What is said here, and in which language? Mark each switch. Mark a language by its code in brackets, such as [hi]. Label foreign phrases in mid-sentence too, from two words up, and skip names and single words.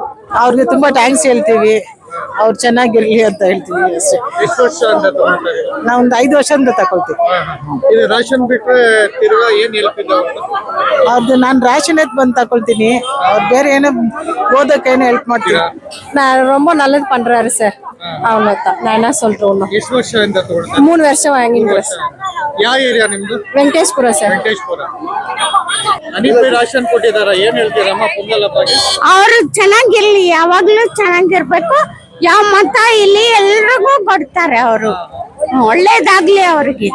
[kn] ಅವ್ರಿಗೆ ತುಂಬಾ ಥ್ಯಾಂಕ್ಸ್ ಹೇಳ್ತೀವಿ ಅವ್ರು ಚೆನ್ನಾಗಿರ್ಲಿ ಅಂತ ಹೇಳ್ತೀವಿ ಅಷ್ಟೇ. ಎಷ್ಟು ವರ್ಷ ಅಂತ ತಗೊಳ್ತಾ ಇದೀರಾ? ನಾವೊಂದು 5 ವರ್ಷದಿಂದ ತಗೊಳ್ತೀವಿ. ಇದು ರಾಷನ್ ಬಿಟ್ರೆ ತಿರ್ಗಾ ಏನ್ ಹೆಲ್ಪ್ ಇದೆ ಅವ್ರದ್ದು? ಅವ್ರದ್ದು ನಾನು ರೇಷನ್ ಎತ್ ಬಂದು ತಗೊಳ್ತೀನಿ, ಅವ್ರು ಬೇರೆ ಏನೋ ಓದಕ್ಕೆ ಏನೋ ಹೆಲ್ಪ್ ಮಾಡ್ತೀವಿ. [ta] ரொம்ப நல்லது பண்றாரு சார் அவ்வளவுதான் நான் என்ன சொல்றேன் [kn] ಎಷ್ಟು ವರ್ಷದಿಂದ ತಗೊಳ್ತಾ [ta] 3 வருஷம் வாங்கிட்டு [kn] ಯಾವ ಏರಿಯಾ ನಿಮ್ದು? ವೆಂಕಟೇಶ್ಪುರ ಸರ್ ವೆಂಕಟೇಶ್ಪುರ. ಹನೀಫ್ ಬೈ ರಾಷನ್ ಕೊಟ್ಟಿದಾರ, ಏನ್ ಹೇಳ್ತೀರಮ್ಮ ಪೊಂಗಲ್ ಹಬ್ಬಕ್ಕೆ? ಅವರು ಚೆನ್ನಾಗಿರ್ಲಿ ಯಾವಾಗ್ಲೂ ಚೆನ್ನಾಗಿರ್ಬೇಕು ಯಾವ ಮತ ಇಲ್ಲಿ ಎಲ್ರಿಗೂ ಕೊಡ್ತಾರೆ ಅವರು ಒಳ್ಳೇದಾಗ್ಲಿ ಅವ್ರಿಗೆ